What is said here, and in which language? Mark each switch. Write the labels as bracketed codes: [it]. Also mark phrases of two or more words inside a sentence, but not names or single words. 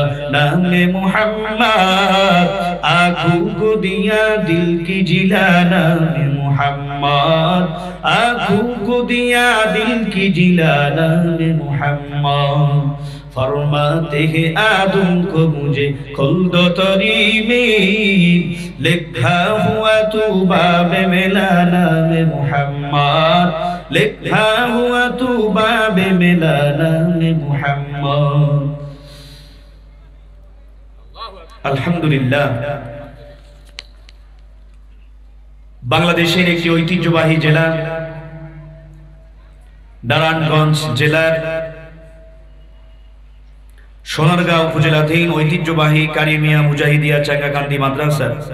[ur] نام محمد آنکھوں کو دیا دل کی جلا نام محمد آنکھوں کو دیا دل کی جلا نام محمد فرماتے ہیں آدم کو مجھے کھل دو تری میں لکھا ہوا تو باب ملا نام محمد لکھا ہوا تو باب ملا نام محمد [bn] আলহামদুলিল্লাহ বাংলাদেশের একটি ঐতিহ্যবাহী জেলা নারায়ণগঞ্জ জেলার সোনারগাঁও উপজেলাধীন ঐতিহ্যবাহী কারিমিয়া মুজাহিদিয়া চাঙ্গাকান্দি মাদ্রাসা